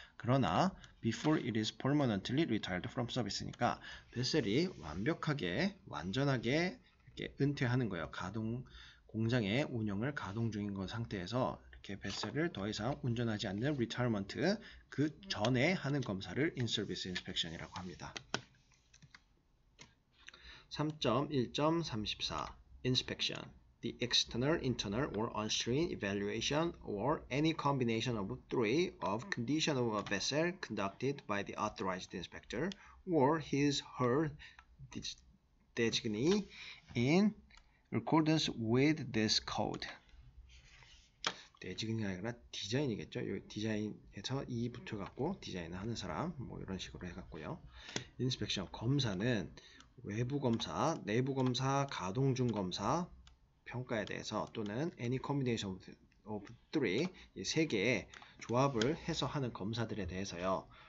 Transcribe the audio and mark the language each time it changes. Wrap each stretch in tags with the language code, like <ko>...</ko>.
<ko>그러나</ko> <en>before it is permanently retired from service니까</en> <ko>베셀이 완전하게 이렇게 은퇴하는 거예요. 공장의 운영을 가동 중인 것 상태에서 이렇게 뱃셀을 더 이상 운전하지 않는 리타이어먼트 그 전에 하는 검사를 in-service inspection이라고 합니다.</ko> <en>3.1.34 Inspection The external, internal, or on-screen evaluation or any combination of three of condition of a vessel conducted by the authorized inspector or his her designee in accordance with this code.</en> <ko>데지그니가 아니라 디자인이겠죠. 이 디자인에서 이 붙여갖고 디자인을 하는 사람 뭐 이런 식으로 해갖고요. 인스펙션 검사는 외부 검사, 내부 검사, 가동 중 검사 평가에 대해서 또는</ko> <en>any combination of three</en> <ko>이 세 개의 조합을 해서 하는 검사들에 대해서요.</ko>